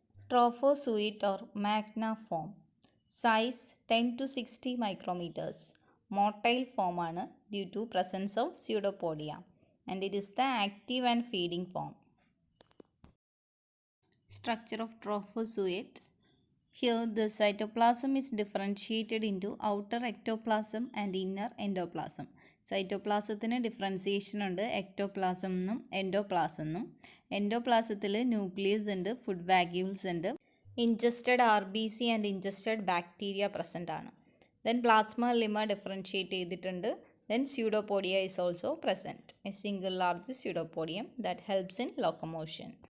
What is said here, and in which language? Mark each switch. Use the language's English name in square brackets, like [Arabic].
[English] Trophozoite or magna form. Size 10 to 60 micrometres. Motile ഫോമാണ് due to presence of pseudopodia and it is the active and feeding form. Structure of trophozoite. Here the cytoplasm is differentiated into outer ectoplasm and inner endoplasm. [Malayalam] സൈറ്റോപ്ലാസത്തിന് differentiation ഉണ്ട്, ectoplasm എന്നും endoplasm എന്നും. എൻഡോപ്ലാസത്തിൽ nucleus ഉണ്ട്, food vacuoles ഉണ്ട്, [English] ingested RBC and ingested bacteria present [Malayalam] ആണ്. [English] then plasmalemma differentiate [Malayalam] ചെയ്തിട്ടുണ്ട്. [English] Then pseudopodia is also present, a single large pseudopodium that helps in locomotion.